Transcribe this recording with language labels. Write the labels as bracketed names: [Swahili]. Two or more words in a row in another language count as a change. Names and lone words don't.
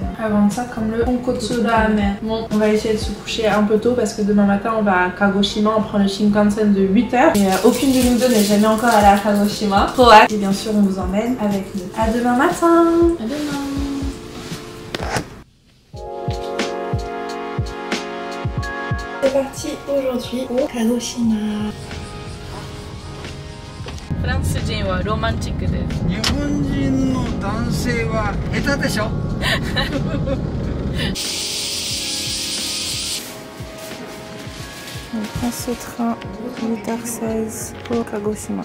[French] à vendre ça comme le [Japanese] 豚骨ラーメン. [French] Bon, on va essayer de se coucher un peu tôt parce que demain matin on va à Kagoshima, on prend le Shinkansen de 8h. Et aucune de nous deux n'est jamais encore allée à Kagoshima. Trop hâte. Et bien sûr on vous emmène avec nous. À demain matin. À demain. C'est parti aujourd'hui au Kagoshima. [Japanese] フランス人はロマンチックです。日本人の男性は下手でしょ。 [French] On prend ce train 8h16 pour Kagoshima.